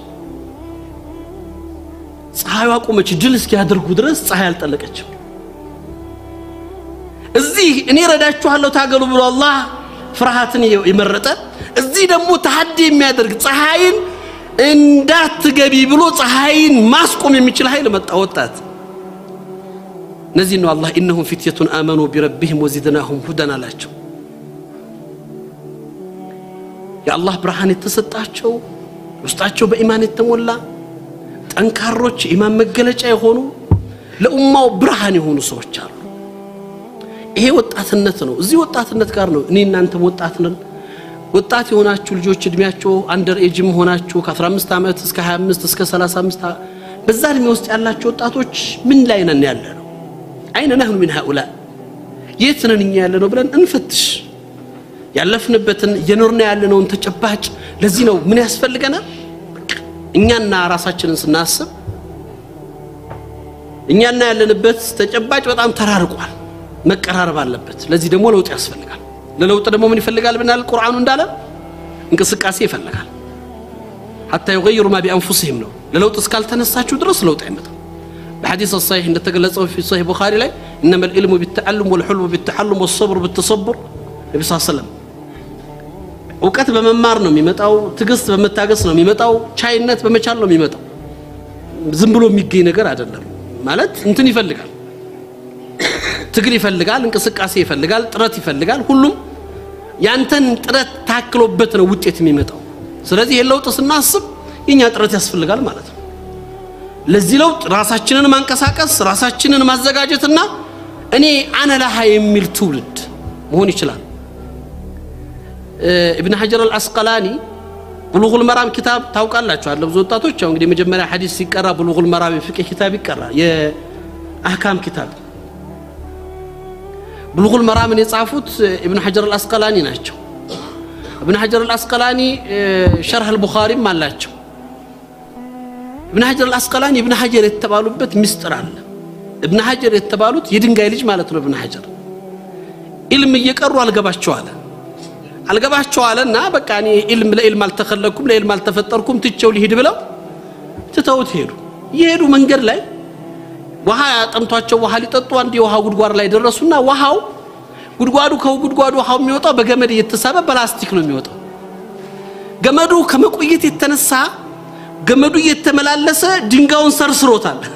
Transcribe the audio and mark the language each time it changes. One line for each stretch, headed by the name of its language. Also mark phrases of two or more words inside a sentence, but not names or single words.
Amharic: ፀሐይዋ ቆመች ድል እስኪያደርጉ ድረስ ፀሐይ አልጠለቀችም እዚህ እኔ ረዳችኋለሁ ታገሉ ብሎ አላህ ፍርሃትን ይመረጠ እዚህ ደግሞ ተሐዲ የሚያደርግ ፀሐይን እንዳትገቢ ብሎ ፀሐይን ማስቆም የሚችል ኃይል መጣ ወጣት ነዚህ ነው አላህ
Arabic: انهم فتية امنوا بربهم وزدناهم هدى
Amharic: አላቸው የአላህ ብርሃን የተሰጣቸው ውስጣቸው በኢማን የተሞላ ጠንካሮች ኢማን መገለጫ የሆኑ ለኡማው ብርሃን የሆኑ ሰዎች አሉ ይሄ ወጣትነት ነው እዚህ ወጣትነት ጋር ነው እኔ እናንተ ወጣት ነን ወጣት የሆናችሁ ልጆች እድሜያቸው አንደር ኤጅም ሆናችሁ ከ15 አመት እስከ 25 እስከ 35 በዛ እድሜ ውስጥ ያላችሁ ወጣቶች ምን ላይ ነን ያለነው
Arabic: أين نحن من هؤلاء
Amharic: የትነን ያለነው ብለን እንፈትሽ ያለፍንበትን የኖርና ያለነውን ተጨባጭ ለዚህ ነው ምን ያስፈልገናል እኛና ራሳችንን ስናስብ እኛና ያለንበት ተጨባጭ በጣም ተራርቋል መቀራረብ አለበት ለዚህ ደግሞ ለውጥ ያስፈልጋል ለለውጥ ደግሞ ምን ይፈልጋል ብናል ቁርአኑ እንዳለ እንቅስቃሴ ይፈልጋል
Arabic: حتى يغيروا ما بانفسهم
Amharic: ነው ለለውጥ እስካልተነሳችሁ ድረስ ለውጥ አይመጣም በሐዲስ الصحيح እንደተገለጸው
Arabic: في صحيح البخاري
Amharic: ላይ
Arabic: انما العلم بالتعلم والحلم بالتحلم والصبر بالتصبر
Amharic: ነብዩ
Arabic: صلى الله عليه وسلم
Amharic: እውቀት በመማር ነው የሚመጣው ትግስት በመታገስ ነው የሚመጣው ቻይነት በመቻል ነው የሚመጣው ዝም ብሎ የሚገኝ ነገር አይደለም ማለት እንትን ይፈልጋል ትግል ይፈልጋል እንቅስቃሴ ይፈልጋል ጥረት ይፈልጋል ሁሉም ያንተን ጥረት ታክሎበት ነው ውጤት የሚመጣው ስለዚህ የለውጥ ስናስብ የኛ ጥረት ያስፈልጋል ማለት ነው ለዚህ ለውጥ ራሳችንን ማንቀሳቀስ ራሳችንን ማዘጋጀትና እኔ
Arabic: أنا لها
Amharic: የሚል ትውልድ መሆን ይችላል ابن حجر العسقلاني بلوغ المرام كتاب ታውቃላችሁ አለ ብዙ ወጣቶች ያው እንግዲህ መጀመሪያ ሐዲስ ሲቀራ بلوغ المرام ፍቅህ كتاب ይቀራ የአህካም كتاب بلوغ المرام የጻፉት ابن حجر العسقلاني ናቸው ابن حجر العسقلاني شرح البخاري ማላቸው ابن حجر العسقلاني ابن حجر የተባሉበት ምስጥር አለ ابن حجر የተባሉት የድንጋይ ልጅ ማለት ነው ابن حجر ኢልም እየቀሩ አልገባቸው አለና በቃ እኔ ኢልም ለኢልም አልተከለኩም ለኢልም አልተፈጠርኩም ትቼው ሊሄድ ብለው ትተውት ሄዱ መንገድ ላይ ውሃ ያጠምቷቸው ውሃ ሊጠጡ አንድ የውሃ ጉድጓድ ላይ ደረሱና ውሃው ጉድጓዱ ውሃው የሚወጣው በገመድ እየተሳበ ፕላስቲክ ነው የሚወጣው ገመዱ ከመቆየት የተነሳ ገመዱ እየተመላለሰ ድንጋዩን ሰርስሮታል